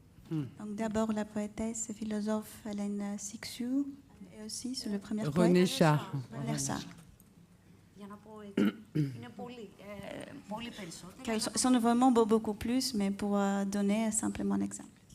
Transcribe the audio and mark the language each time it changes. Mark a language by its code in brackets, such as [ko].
[fr] Donc d'abord la poétesse et philosophe Hélène Cixous et aussi sur le premier poète René Char. René Char. [el] Για να πω έτσι, είναι πολύ περισσότερο. [fr] Car ils sont vraiment beaucoup plus, mais pour donner simplement un exemple.